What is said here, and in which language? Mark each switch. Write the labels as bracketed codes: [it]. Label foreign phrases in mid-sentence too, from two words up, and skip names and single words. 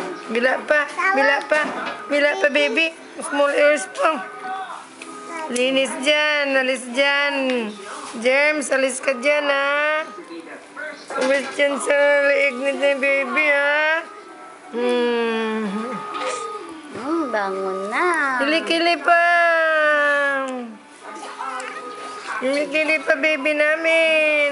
[tl] Bila pa, bila pa. Bila pa, [en] baby. Small ears pa. [tl] Linis dyan, alis dyan. Germs, alis ka dyan, ha? Alis dyan sa leeg na baby, ha? Bangon na. Kili-kili pa. Kili-kili pa, baby namin.